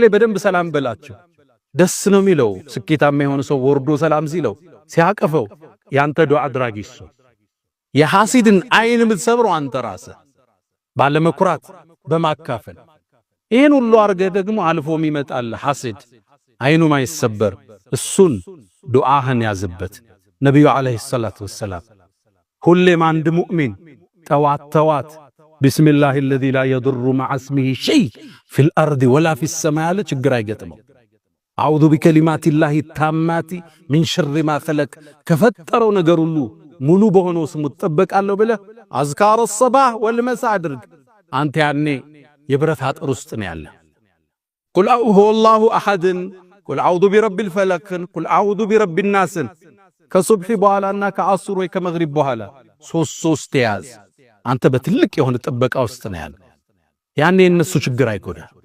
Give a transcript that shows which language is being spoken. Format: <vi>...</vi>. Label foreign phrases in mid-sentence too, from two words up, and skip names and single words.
<am>ላይ በደንብ ሰላም በላቸው ደስ ነው የሚለው ስኬታማ የሆነ ሰው ወርዶ ሰላም ሲለው ሲያቀፈው ያንተ ዱዓ አድራጊ እሱ የሐሲድን አይን የምትሰብረው አንተ ራስህ ባለመኩራት በማካፈል ይሄን ሁሉ አርገ ደግሞ አልፎም ይመጣል ሐሲድ አይኑ ማይሰበር እሱን ዱዓህን ያዝበት ነብዩ</am> <ar>عليه الصلاة والسلام</ar> <am>ሁሌም አንድ ሙእሚን ተዋት</am> <ar>بسم الله الذي لا يضر مع اسمه شيء في الارض ولا في السماء</ar> <am>ችግር አይገጥመው</am> <ar>أعوذ بكلمات الله التامات من شر ما فلك</ar> <am>ከፈጠረው ነገር ሁሉ ሙሉ በሆነው ስሙ ተጠበቃለሁ ብለህ</am> <ar>أذكار الصباح والمساء</ar> <am>አድርግ አንተ ያኔ የብረት አጥር ውስጥ ነው ያለ</am> <ar>قل هو الله أحد قل أعوذ برب الفلق قل أعوذ برب الناس</ar> <am>ከሱብሂ በኋላና ከአስር ወይ ከመግሪብ በኋላ ሶስት ያዝ አንተ በትልቅ የሆነ ጥበቃ ውስጥ ነው ያለ ያኔ እነሱ ችግር አይጎዳ</am>